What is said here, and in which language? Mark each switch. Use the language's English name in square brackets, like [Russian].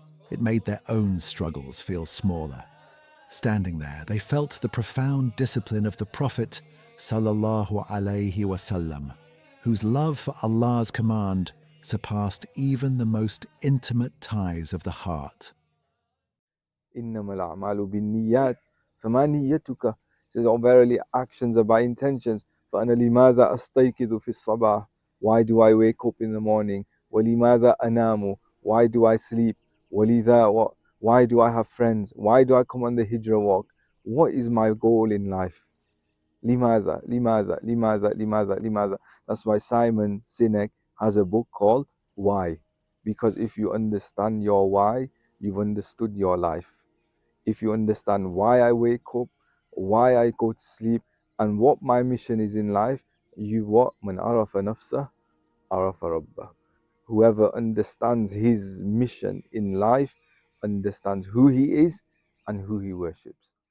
[English] It made their own struggles feel smaller. Standing there, they felt the profound discipline of the Prophet sallallahu alaihi wasallam, whose love for Allah's command surpassed even the most intimate ties of the heart. [Arabic] إنما الأعمال بالنيات فما نيتك? [English] Says, oh, verily actions are by intentions. [Arabic] فأنا لماذا أستيقظ في الصباح? [English] Why do I wake up in the morning? [Arabic] ولماذا أنام? [English] Why do I sleep? [Arabic] ولذا [English] why do I have friends? Why do I come on the hijrah walk? What is my goal in life? [Arabic] لماذا لماذا لماذا لماذا لماذا? [English] That's why Simon Sinek has a book called Why. Because if you understand your why, you've understood your life. If you understand why I wake up, why I go to sleep, and what my mission is in life, you what? [Arabic] Man arafa nafsah, arafa rabbah. [English] Whoever understands his mission in life, understands who he is and who he worships.